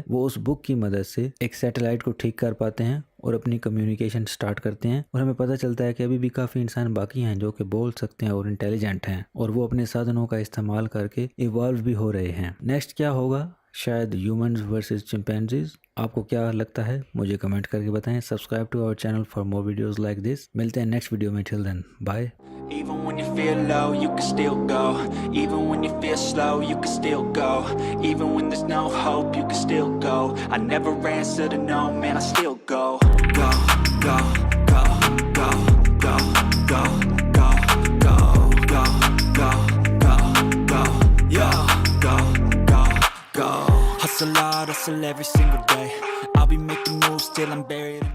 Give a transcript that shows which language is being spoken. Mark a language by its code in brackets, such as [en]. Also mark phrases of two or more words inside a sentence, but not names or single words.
[hi] वो उस बुक की मदद से एक सैटेलाइट को ठीक कर पाते हैं और अपनी कम्युनिकेशन स्टार्ट करते हैं और हमें पता चलता है कि अभी भी काफ़ी इंसान बाकी हैं जो कि बोल सकते हैं और इंटेलिजेंट हैं और वो अपने साधनों का इस्तेमाल करके इवॉल्व भी हो रहे हैं। नेक्स्ट क्या होगा? शायद [en] humans versus chimpanzees. [hi] आपको क्या लगता है मुझे कमेंट करके बताएं। [en] subscribe to our channel for more videos like this. [hi] मिलते हैं नेक्स्ट वीडियो में। [en] till then bye. Even when you feel low, you can still go. Even when you feel slow, you can still go. Even when there's no hope, you can still go. I never answer to no, man, I still go. Go, go, go, go, go, go, go, go, go, go, go, go, yeah, go, go, go. Hustle hard, hustle every single day. I'll be making moves till I'm buried.